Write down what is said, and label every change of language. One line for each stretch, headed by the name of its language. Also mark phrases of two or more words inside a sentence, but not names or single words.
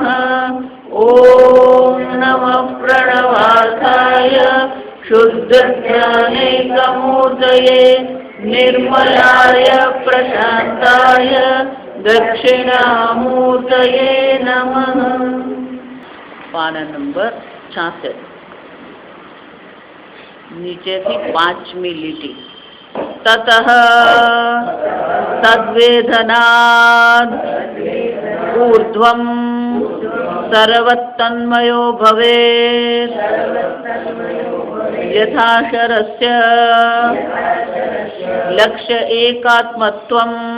Sanskrit: ॐ नमः प्रणवार्थाय शुद्धज्ञानैकमूर्तये निर्मलाय प्रशान्ताय दक्षिणामूर्तये नमः।
Gujarati: પાના નંબર 66 નીચે થી 5મી લીટી।
Sanskrit: ततः तद्वेदनाद् ऊर्ध्वं सर्वतन्मयो भवेत् यथा शरस्य लक्ष्य एकात्मत्वं